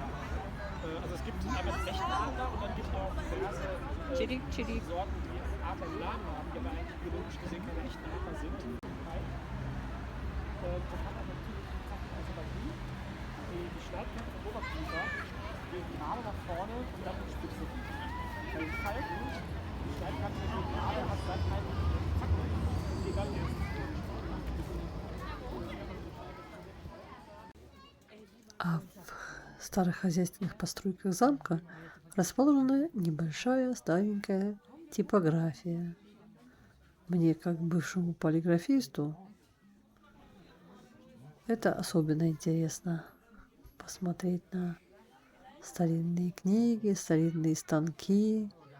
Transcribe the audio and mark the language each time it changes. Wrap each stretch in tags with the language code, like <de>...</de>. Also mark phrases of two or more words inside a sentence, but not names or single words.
<de>Also es gibt einmal die echten Adler und dann gibt es auch diverse Sorten, die Adler im Namen haben, die aber eigentlich biologisch gesehen keine echten Adler sind. Das hat aber also bei ihm die Schneidkante vom Oberkiefer gehen gerade nach vorne und dann in die Spitze. Bei den Falken, die Schneidkante geht gerade, hat dann einen Zacken und geht dann</de> <ru>А в старых хозяйственных постройках замка расположена небольшая старенькая типография. Мне, как бывшему полиграфисту, это особенно интересно посмотреть на старинные книги, старинные станки.</ru>